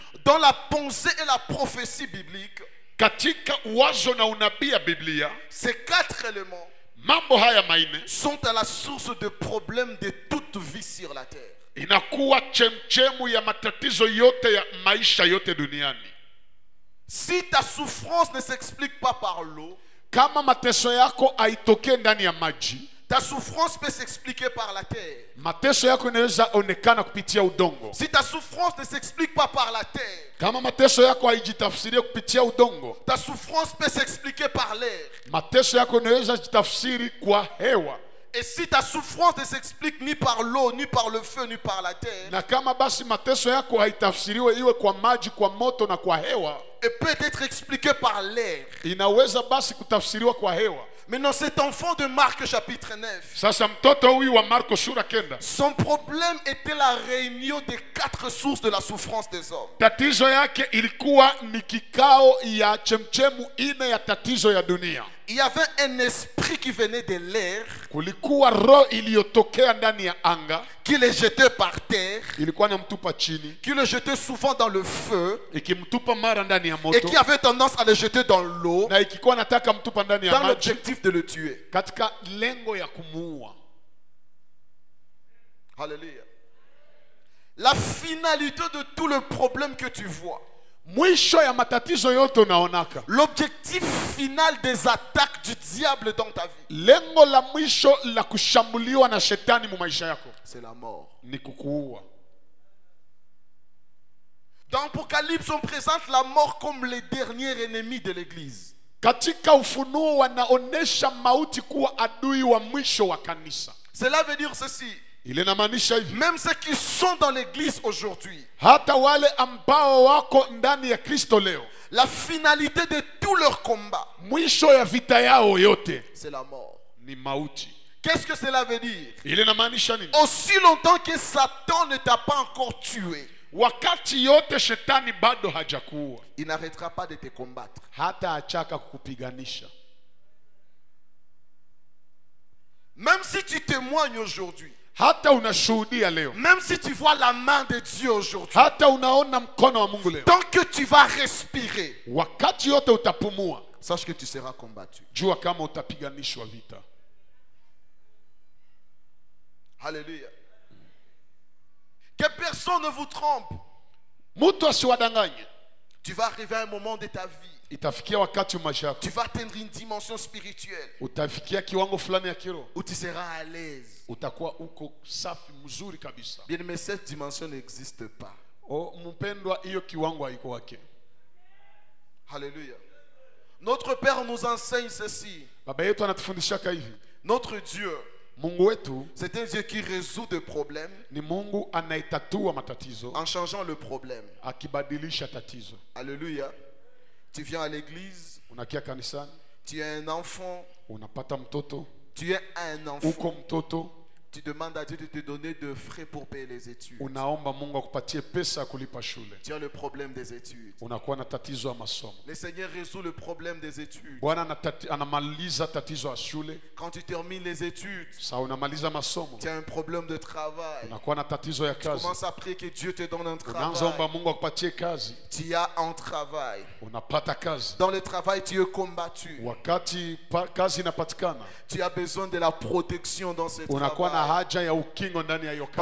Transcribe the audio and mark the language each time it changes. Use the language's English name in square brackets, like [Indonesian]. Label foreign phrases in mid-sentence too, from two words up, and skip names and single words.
[French] dans la pensée et la prophétie biblique, [Swahili] katika wazo na unabii ya Biblia. [French] ces 4 éléments [Swahili] Mambo haya maine [French] sont à la source de problèmes de toute vie sur la terre. [Swahili] inakuwa chemchemu ya matatizo yote ya maisha yote duniani. [French] Si ta souffrance ne s'explique pas par l'eau, [Swahili] Kama mateso yako haitokee ndani ya maji, [French] ta souffrance peut s'expliquer par la terre. [Swahili] mateso yako inaweza onekana kupitia udongo. [French] Si ta souffrance ne s'explique pas par la terre, [Swahili] Kama mateso yako haijitafsirie kupitia udongo, [French] ta souffrance peut s'expliquer par l'air. [Swahili] mateso yako inaweza jitafsiri kwa hewa. [French] Et si ta souffrance ne s'explique ni par l'eau, ni par le feu, ni par la terre, [Swahili] Na kama basi mateso yako haitafsiriwe iwe kwa maji, kwa moto na kwa hewa, [French] elle peut être expliquée par l'air. [Swahili] inaweza basi kutafsiriwa kwa hewa. [French] Maintenant, cet enfant de Marc chapitre 9, [Swahili] Sasa mtoto huyu wa Marko sura 9, [French] son problème était la réunion des 4 sources de la souffrance des hommes. [Swahili] tatizo yake ilikuwa ni kikao ya chemchemu ine ya tatizo ya dunia. [French] Il y avait un esprit qui venait de l'air, [Swahili] Kulikuwa roho iliyotokea ndani ya anga, [French] qui les jetait par terre, [Swahili] ilikuwa inamtupa chini, [French] qui les jetait souvent dans le feu, [Swahili] ikimtupa mara ndani ya [French] et [Swahili] moto, [French] qui avait tendance à les jeter dans l'eau, [Swahili] na ikikuwa nataka mtupa ndani ya [French] dans [Swahili] maji [French] l'objectif de le tuer. [Swahili] katika lengo ya kumuua. [French] Alléluia. La finalité de tout le problème que tu vois, [Swahili] Mwisho ya matatizo yote unaonaka, [French] l'objectif final des attaques du diable dans ta vie, [Swahili] lengo la mwisho la kushambuliwa na shetani mu maisha yako [French] c'est la mort. [Swahili] ni kukuua. [French] Dans Apocalypse, on présente la mort comme le dernier ennemi de l'église. [Swahili] Katika Ufunuo wanaonesha mauti kuwa adui wa mwisho wa kanisa. [French] Cela veut dire ceci. [Swahili] Ile inamaanisha hivi, [French] Même ceux qui sont dans l'église aujourd'hui, [Swahili] hata wale ambao wako ndani ya Kristo leo, [French] la finalité de tout leur combat, [Swahili] mwisho ya vita yao yote [French] c'est la mort. [Swahili] ni mauti. [French] Qu'est-ce que cela veut dire? [Swahili] Ile inamaanisha nini? [French] Aussi longtemps que Satan ne t'a pas encore tué, [Swahili] Wakati yote shetani bado hajakuua, [French] il n'arrêtera pas de te combattre. [Swahili] hata achaka kukupiganisha. [French] Même si tu témoignes aujourd'hui, [Swahili] Hata unashuhudia leo, [French] même si tu vois la main de Dieu aujourd'hui, [Swahili] hata unaona mkono wa Mungu leo, [French] tant que tu vas respirer, [Swahili] wakati yote utapumua, [French] sache que tu seras combattu. [Swahili] jua kama utapiganishwa vita. [French] Alléluia. Que personne ne vous trompe. [Swahili] Mtu asiwadanganye. [French] Tu vas arriver à un moment de ta vie. [Swahili] Itafikia wakati wa maisha yako. [French] Tu vas atteindre une dimension spirituelle. [Swahili] Utafikia kiwango fulani ya kiroho. [French] Où tu seras à l'aise. [Swahili] Utakuwa uko safi mzuri kabisa. [French] Bien mais cette dimension n'existe pas. [Swahili] Mpendwa, hiyo kiwango haiko wake. [French] Alléluia. Notre Père nous enseigne ceci. [Swahili] Baba yetu anatufundisha hivi. [French] Notre Dieu, [Swahili] Mungu wetu [French] c'est un Dieu qui résout des problèmes [Swahili] ni Mungu anayetatua matatizo [French] en changeant le problème. [Swahili] akibadilisha tatizo. [French] Alléluia. Tu viens à l'église, [Swahili] Unakia kanisani, [French] tu es un enfant, [Swahili] unapata mtoto, [French] tu es un enfant. [Swahili] uko mtoto, [French] Tu demandes à Dieu de te donner de frais pour payer les études. [Swahili] unaomba Mungu akupatie pesa ya kulipa shule. [French] Tu as le problème des études. [Swahili] Unakuwa na tatizo ya masomo. [French] Le Seigneur résout le problème des études. [Swahili] Bwana anamaliza tatizo ya shule. [French] Quand tu termines les études, [Swahili] Sawa, unamaliza masomo, [French] tu as un problème de travail. [Swahili] unakuwa na tatizo ya [French] Tu [Swahili] kazi. [French] commences à prier que Dieu te donne un [Swahili] Unaanza omba [French] travail. [Swahili] Mungu akupatie kazi, [French] Tu as un travail. [Swahili] unapata kazi. [French] Dans le travail, tu es combattu. [Swahili] Wakati kazi inapatikana, [French] Tu as besoin de la protection dans ce [Swahili] unakuwa na [French] travail. [Swahili] haja ya ukingo ndani ya hiyo kazi.